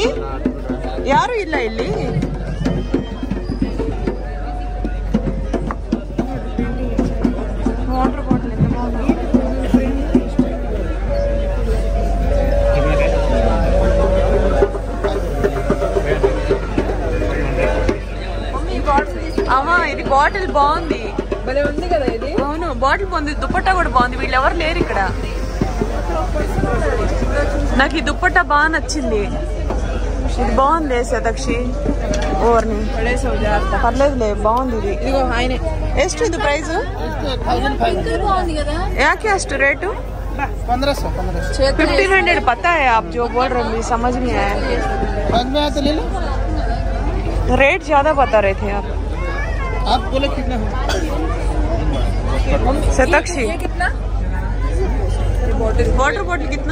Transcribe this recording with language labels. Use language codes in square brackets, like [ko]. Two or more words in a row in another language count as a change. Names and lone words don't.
[kn] యారు ಇಲ್ಲ ಇಲ್ಲಿ? [en] water bottle [te] ఎంత బాగుంది. అమ్మా ఇది బాటిల్ బాగుంది, భలే ఉంది కదా ఇది. అవును బాటిల్ బాగుంది, దుప్పట్టా కూడా బాగుంది. వీళ్ళు ఎవరు లేరు ఇక్కడ. నాకు ఈ దుప్పట్టా బాగా నచ్చింది. ఇది బాగుంది శతక్షి. ఓర్ని పర్లేదులే, బాగుంది ఇది. ఇదిగో ఆయన [kn] ಎಷ್ಟು ಇದು ಪ್ರೈಸ್? ಯಾಕೆ ಅಷ್ಟು ರೇಟು? [hi] 1500 पता है आप जो बोल रहे हैं, समझ नहीं आया. रेट ज्यादा बता रहे थे आप बोले कितना है? शतक्षी [en] water bottle [hi] कितना?